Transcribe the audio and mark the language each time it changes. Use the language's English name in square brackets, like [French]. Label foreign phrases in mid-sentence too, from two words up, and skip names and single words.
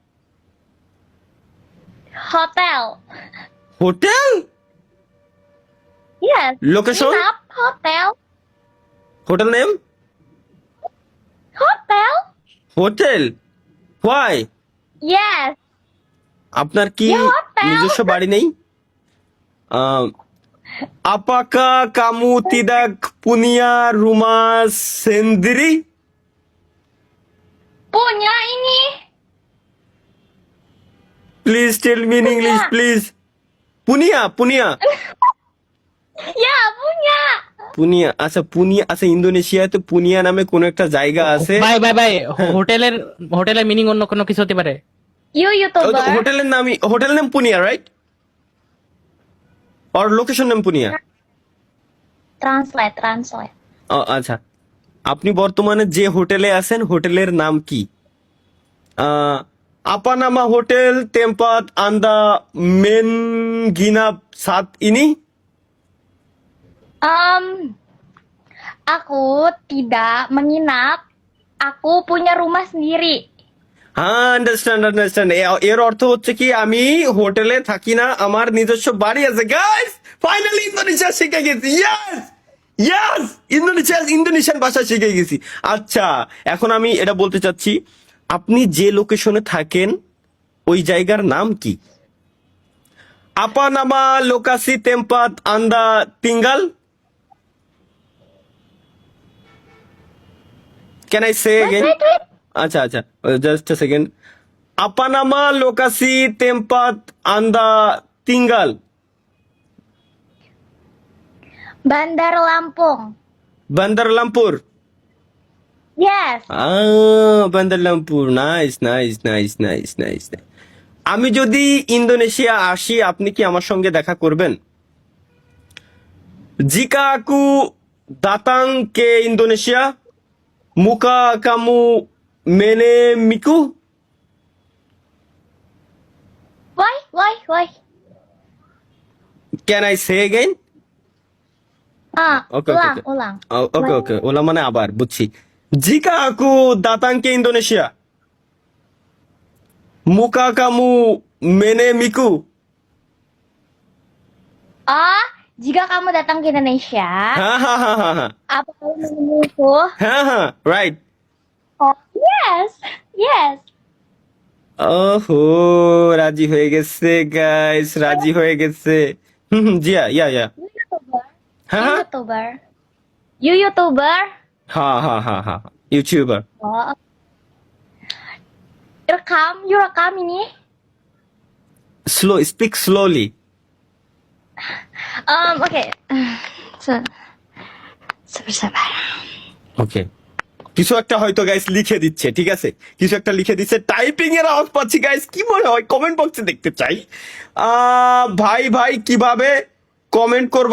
[English] Hotel. Hotel? Yes. Location? [Indonesian] Nginap. Hotel. [English] Hotel name? Hotel. Hotel? Why? Yes. [Bangla] আপনার কি [Indonesian] Ya hotel. [Bangla] নিজস্ব বাড়ি নেই? [Indonesian] Apakah kamu tidak punya rumah sendiri? Punya ini. [English] Please tell me in [Indonesian] Punya. [English] English, please. [Indonesian] punya, punya, Ya, punya. পুনিয়া। [Bangla] আচ্ছা পুনিয়া, আচ্ছা ইন্দোনেশিয়াতে পুনিয়া নামে কোন একটা জায়গা আছে। ভাই ভাই ভাই হ্যাঁ। হোটেলের হোটেলের মিনিং অন্য কোনো কিছু হতে পারে। [English] You YouTuber. [Bangla] হোটেলের নামই, [English] hotel name [Bangla] পুনিয়া, রাইট? আর [English] location name [Bangla] পুনিয়া। [English] Translate. [Bangla] আচ্ছা, আপনি বর্তমানে যে হোটেলে আছেন হোটেলের নাম কি? [Indonesian] Apa nama hotel tempat Anda menginap saat ini? Aku tidak menginap. Aku punya rumah sendiri. [Bangla] হ্যাঁ, আন্ডারস্ট্যান্ড। এর অর্থ হচ্ছে কি, আমি হোটেলে থাকি না, আমার নিজস্ব বাড়ি আছে। গাইস, ফাইনালি ইন্দোনেশিয়া শিখে গেছি। ইয়েস, ইন্দোনেশিয়ান ভাষা শিখে গেছি। আচ্ছা, এখন আমি এটা বলতে চাচ্ছি, আপনি যে লোকেশনে থাকেন ওই জায়গার নাম কি? [Indonesian] Apa nama lokasi tempat Anda tinggal? [English] Can I say Wait, এগেন? wait. [Bangla] আচ্ছা আচ্ছা, [English] just a second. [Indonesian] Apa nama lokasi tempat Anda tinggal? Bandar Lampung. [Bangla] বান্দার লামপুর? [English] Yes. [Bangla] বান্দার লামপুর, নাইস। আমি যদি ইন্দোনেশিয়া আসি, আপনি কি আমার সঙ্গে দেখা করবেন? [Indonesian] Jika aku datang ke Indonesia, maka kamu menemuiku? [English] Why? Can I say again? Okay [Indonesian] Ulang. [Bangla] ওকে, ওলা মানে আবার, বুঝছি। [Indonesian] Jika aku datang ke Indonesia, maka kamu menemuiku? Oh, jika kamu datang ke Indonesia, [Bangla] হ্যাঁ, [Indonesian] apa kamu menemuku? [Bangla] হ্যাঁ, রাইট। [English] Oh, yes. [Bangla] ওহো, রাজি হয়ে গেছে গাইস, রাজি হয়ে গেছে। জিয়া, ইয়া। [English] You YouTuber. [Bangla] হ্যাঁ [English] You YouTuber. [Bangla] হ্যাঁ, ইউটিউবার। [Indonesian] Oh. You rekam ini. [English] Speak slowly. [Indonesian] Okay. Sabar. [Bangla] ওকে, কিছু একটা হয়তো গাইস লিখে দিচ্ছে, ঠিক আছে, কিছু একটা লিখে দিচ্ছে, টাইপিং এর আওয়াজ পাচ্ছি গাইস। কি মনে হয়? [English] comment box [Bangla] দেখতে চাই। ভাই কিভাবে কমেন্ট করব?